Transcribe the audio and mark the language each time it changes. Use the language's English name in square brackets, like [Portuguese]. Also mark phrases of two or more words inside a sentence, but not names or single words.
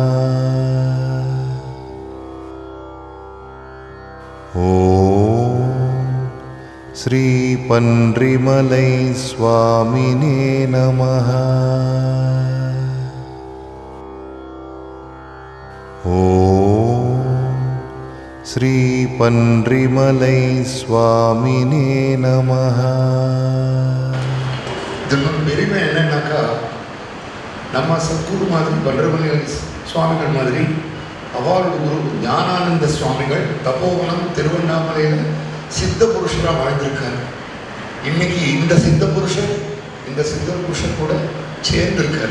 [Sanskrit] ओम श्री पन्रिमलै स्वामिने नमः। ओम श्री पन्रिमलै स्वामिने नमः। [Tamil] இதனோட பெருமை என்னன்னாக்கா நம்ம சத்குரு மாதிரி பன்றிமலை சுவாமிகள் மாதிரி அவரோட குரு ஞானானந்த சுவாமிகள் தபோவனம் திருவண்ணாமலையில் சித்த புருஷராக வாழ்ந்திருக்காரு. இன்னைக்கு இந்த சித்த புருஷர் கூட சேர்ந்திருக்காரு.